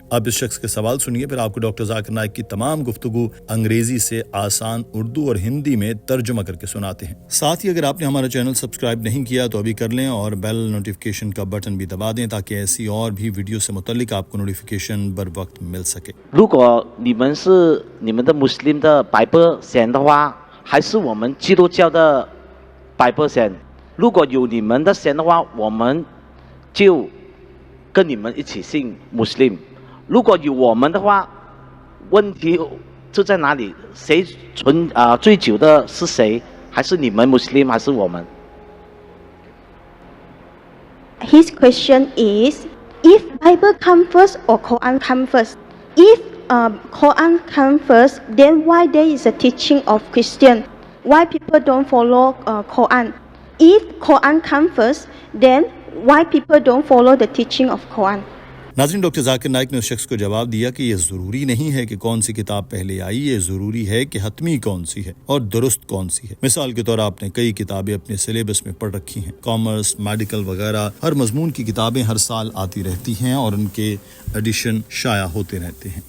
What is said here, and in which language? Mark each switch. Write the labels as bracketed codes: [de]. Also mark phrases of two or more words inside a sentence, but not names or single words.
[ur] اب اس شخص کے سوال سنیے، پھر آپ کو ڈاکٹر ذاکر نائک کی تمام گفتگو انگریزی سے آسان اردو اور ہندی میں ترجمہ کر کے سناتے ہیں۔ ساتھ ہی اگر آپ نے ہمارا چینل سبسکرائب نہیں کیا تو ابھی کر لیں اور [en] bell notification [ur] کا بٹن بھی دبا دیں تاکہ ایسی اور بھی ویڈیو سے متعلق آپ کو نوٹیفیکیشن بر وقت مل سکے۔ [zh] 如果你们是你们的 Muslim 的 Bible 先的话，还是我们基督教的 Bible 先？如果有你们的先的话，我们就跟你们一起信 Muslim。如果有我们的话，问题就在哪里？谁追求的是谁？还是你们 Muslim 还是我们？ [en] His question is, if Bible come first or Quran come first? If Quran come first, then why there is a teaching of Christian? Why people don't follow Quran? If Quran come first, then why people don't follow the teaching of Quran? [ur] ناظرین، ڈاکٹر ذاکر نائک نے اس شخص کو جواب دیا کہ یہ ضروری نہیں ہے کہ کون سی کتاب پہلے آئی، یہ ضروری ہے کہ حتمی کون سی ہے اور درست کون سی ہے۔ مثال کے طور آپ نے کئی کتابیں اپنے سلیبس میں پڑھ رکھی ہیں، کامرس، میڈیکل وغیرہ، ہر مضمون کی کتابیں ہر سال آتی رہتی ہیں اور ان کے ایڈیشن شائع ہوتے رہتے ہیں۔